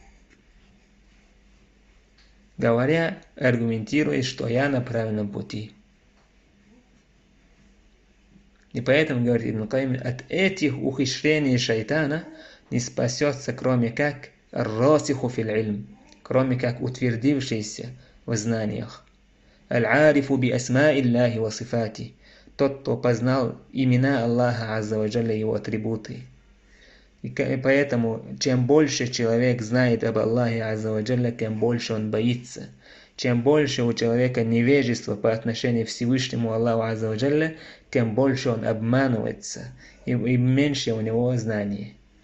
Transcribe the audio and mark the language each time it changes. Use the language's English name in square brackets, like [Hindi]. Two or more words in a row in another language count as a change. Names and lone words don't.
[Russian] Говоря, аргументирует, что я на правильном пути. И поэтому, говорит Ибн Каим, от этих ухищрений шайтана не спасется, кроме как [Arabic] راسخ في العلم, [Russian] кроме как утвердившийся в знаниях. [Arabic] العارف بأسماء الله وصفاته, [Russian] тот, кто познал имена Аллаха [Arabic] عز وجل, [Russian] его атрибуты. И поэтому, чем больше человек знает об Аллахе [Arabic] عز وجل, [Russian] тем больше он боится. Чем больше у человека невежества по отношению к Всевышнему Аллаху [Arabic] عز وجل, [Russian] тем больше он обманывается, и меньше у него знаний.